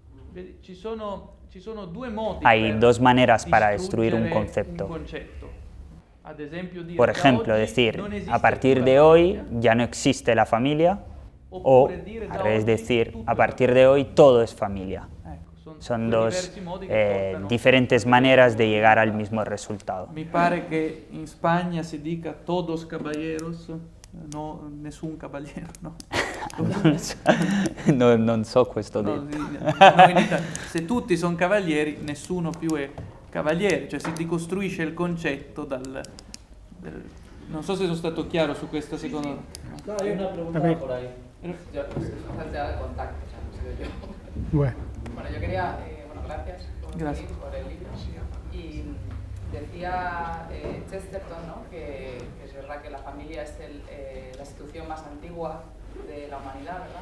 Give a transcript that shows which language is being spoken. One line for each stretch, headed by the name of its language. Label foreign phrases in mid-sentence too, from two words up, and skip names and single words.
Spanish: Hay dos maneras para destruir un concepto. Por ejemplo, decir, a partir de hoy ya no existe la familia, o al revés, decir, a partir de hoy todo es familia. Son dos diferentes maneras de llegar al mismo resultado.
Italian: Mi pare che in Spagna si dica
Spanish: todos caballeros,
Italian: no nessun caballero, no? Non so questo detto. Se tutti sono cavalieri, nessuno più è cavaliere, cioè si ricostruisce il concetto non so se sono stato chiaro su questa seconda.
Spanish: No, hay una pregunta por ahí. Yo, pues, de contacto, o sea, no sé de qué. Bueno, Yo quería, gracias por el libro. Y decía Chesterton, ¿no?, que es verdad que la familia es la institución más antigua de la humanidad, ¿verdad?